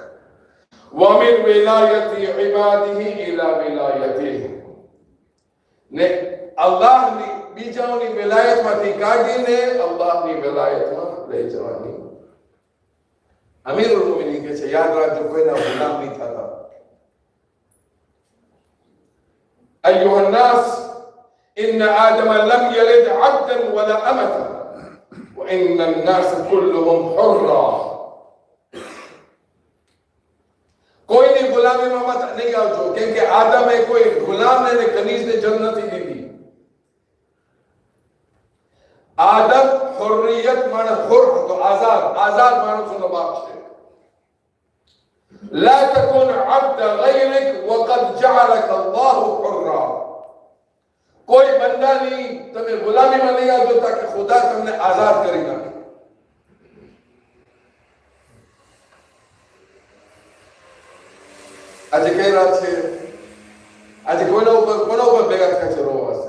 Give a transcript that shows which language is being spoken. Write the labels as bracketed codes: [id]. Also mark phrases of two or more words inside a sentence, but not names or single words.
[ar] ومن ولاية عباده إلى ولايته, [gu] ને અલ્લાહની બીજાઓની વિલાયતમાંથી કાઢીને અલ્લાહની વિલાયતમાં લઈ જવાની. અમીરુલ મોમિનીન કહે છે યાદ રાખજો, કોઈના ગુલામ નહીં થતા. [ar] أيها الناس إن آدم لم يلد عبدا ولا أمة وإن الناس كلهم حرا. [gu] કોઈની ગુલામીમાં મત નહીં આવજો, કેમ કે આદમે કોઈ ગુલામને ને કનીઝને જન્મ નથી દીધી. આદમ હુર્રિયત માણસ, હુર હતો, આઝાદ, આઝાદ માણસોનો બાપ છે. [ar] لا تكن عبد غيرك وقد جعلك الله حرا. [gu] કોઈ બંદાની તમે ગુલામીમાં નહીં આવજો, તાકે ખુદા તમને આઝાદ કરી નાખે. આજે કઈ રાત છે? આજે કોના ઉપર ભેગા થાય છે રોવા વાસ્તે?